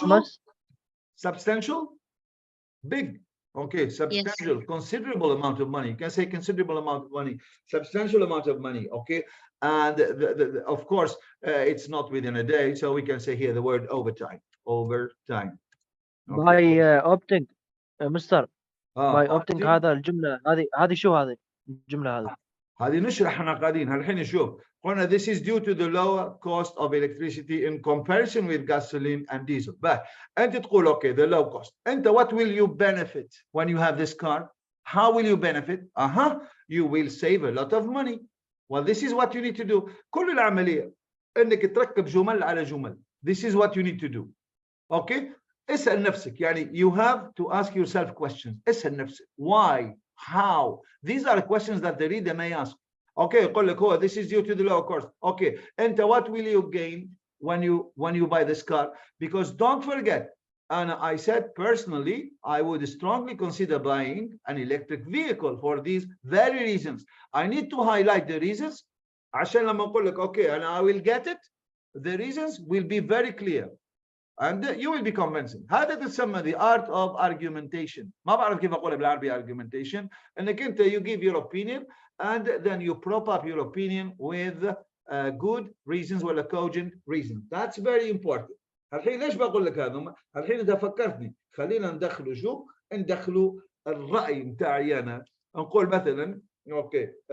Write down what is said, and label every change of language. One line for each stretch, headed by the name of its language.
English: substantial? Substantial? Big. Okay, substantial, yes. Considerable amount of money. You can say considerable amount of money, substantial amount of money. Okay, and of course, it's not within a day, so we can say here the word overtime. Overtime. Okay. By opting, Mr. By opting
Arabic: هذا الجملة هذه شو هذه الجملة هذه؟ هذه نشرح احنا قاعدين الحين نشوف قلنا
English: this is due to the lower cost of electricity in comparison with gasoline and diesel. But
Arabic: أنت
English: تقول okay, the low cost. أنت what will you benefit when you have this car? How will you benefit? You will save a lot of money. Well, this is what you need to do.
Arabic: كل العملية انك تركب جمل على جمل.
English: This is what you need to do. Okay?
Arabic: اسأل نفسك يعني
English: you have to ask yourself questions.
Arabic: اسأل نفسك
English: why, how. These are questions that the reader may ask. Okay,
Arabic: يقول لك هو
English: this is due to the lower cost. Okay,
Arabic: أنت
English: what will you gain when you buy this car? Because don't forget, and I said personally, I would strongly consider buying an electric vehicle for these very reasons. I need to highlight the reasons
Arabic: عشان لما أقول لك
English: okay, and I will get it. The reasons will be very clear. And you will be convincing.
Arabic: هذا تسمى
English: the art of argumentation.
Arabic: ما بعرف كيف أقولها بالعربي argumentation. إنك أنت
English: you give your opinion and then you prop up your opinion with good reasons
Arabic: ولا
English: cogent reasons. That's very important.
Arabic: الحين ليش بقول لك هذا؟ الحين إذا فكرتني خلينا ندخلوا شو؟ ندخلوا الرأي متاعي أنا. نقول مثلا أوكي